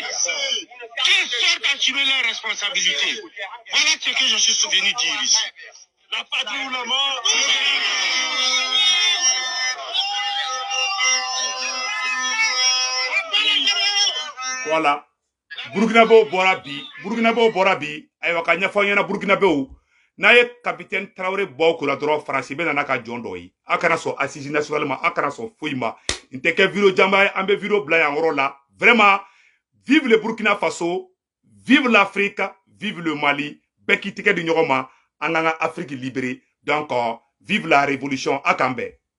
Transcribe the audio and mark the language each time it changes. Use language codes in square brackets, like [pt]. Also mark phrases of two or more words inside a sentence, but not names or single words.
[fr] Qu'ils sortent assumer leurs responsabilités. Voilà ce que je suis venu dire ici. La patrie ou la mort. Voilà. [bm] Burkinabɛw bɔra bi ayiwa ka ɲɛfɔ ɲɛna Burkinabɛw n'a ye capitaine Traoré bɔ kula dɔrɔn Faransi bɛ nana ka jɔn dɔ ye a kana sɔn [fr] assise nationale [bm] ma a kana sɔn foyi ma n tɛ kɛ video jamba ye an bɛ video bila yan yɔrɔ la [fr] vraiment vive le Burkina Faso, vive l'Afrique, vive le Mali, [bm] bɛɛ k'i tigɛ di ɲɔgɔn ma an ka [fr] Afrique libérée donc vive la révolution [bm] a kan bɛn